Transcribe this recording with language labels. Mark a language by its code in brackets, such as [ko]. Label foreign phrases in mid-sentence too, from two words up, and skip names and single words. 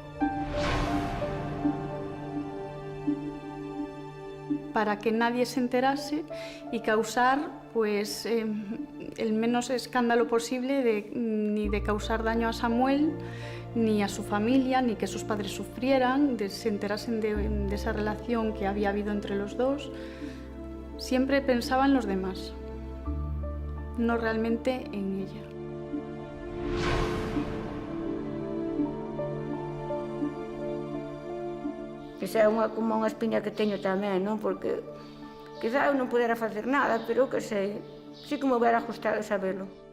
[es] Para que nadie se enterase y causar pues, el menos escándalo posible, ni de causar daño a Samuel, ni a su familia, ni que sus padres sufrieran, se enterasen de esa relación que había habido entre los dos. Siempre pensaba en los demás, no realmente en ella. [gl] Esa é como unha espiña que teño tamén, non? Porque quizá eu non pudera facer nada, pero que sei, [es] sí que me hubiera gustado [gl] sabelo.